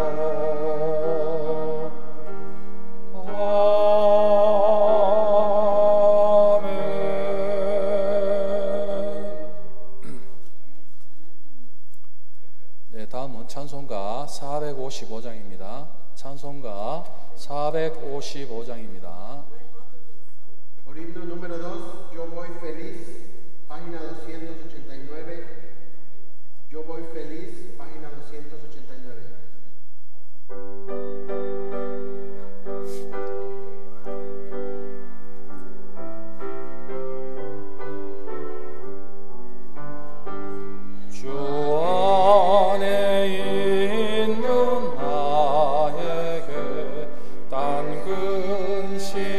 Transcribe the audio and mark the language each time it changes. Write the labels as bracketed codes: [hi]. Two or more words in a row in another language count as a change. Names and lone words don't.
[ko] 아멘. 네, 다음은 찬송가 455장입니다. 찬송가 455장입니다. [es] Por himno número 2, Yo voy feliz, página 289. Yo voy feliz, página 289. [ko] 주 안에 있는 나에게 딴 근심